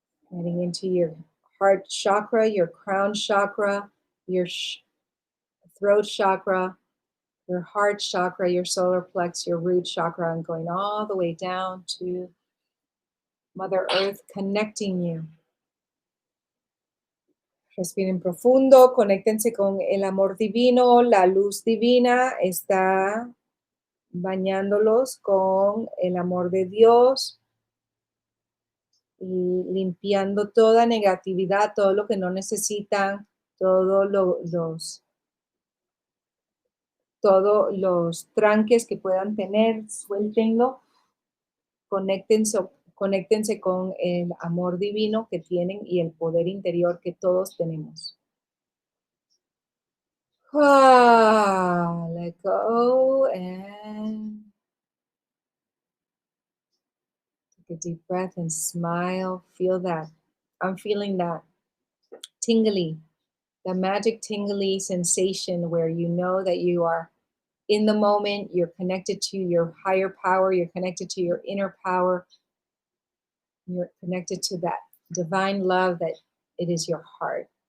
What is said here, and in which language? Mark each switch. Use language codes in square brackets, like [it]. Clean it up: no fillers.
[en] Heading into your heart chakra, your crown chakra, your throat chakra, your heart chakra, your solar plex, your root chakra, and going all the way down to Mother Earth, connecting you. [es] Respiren profundo, conéctense con el amor divino, la luz divina está bañándolos con el amor de Dios y limpiando toda negatividad, todo lo que no necesitan, todos los tranques que puedan tener, suéltenlo, conéctense con el amor divino que tienen y el poder interior que todos tenemos. [en] Let go and take a deep breath and smile. Feel that. I'm feeling that tingly, the magic tingly sensation where you know that you are in the moment, you're connected to your higher power, you're connected to your inner power, you're connected to that divine love that it is your heart.